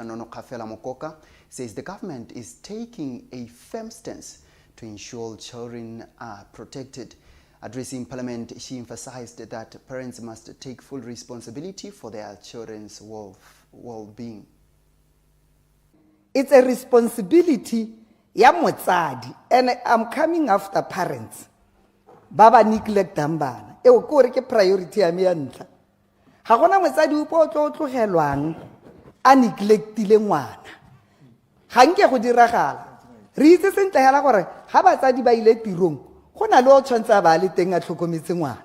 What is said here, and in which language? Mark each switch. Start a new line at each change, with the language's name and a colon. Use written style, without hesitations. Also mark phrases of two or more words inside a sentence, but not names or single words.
English: Nonokafela Mokoka says the government is taking a firm stance to ensure children are protected. Addressing Parliament, she emphasized that parents must take full responsibility for their children's well-being. It's a responsibility
Tswana: ya motsadi,
English: and I'm coming after parents.
Tswana: Baba neglect bana. E o kore ke priority ya me ya ntla. Ga gona motsadi o po tlo tlogelwang a neglectile ngwana. Ga nke go diragala. Re itse sentle hela gore ga batsadi ba ile tirong, go na le o tshwantsa ba le teng a tlhokometse ngwana.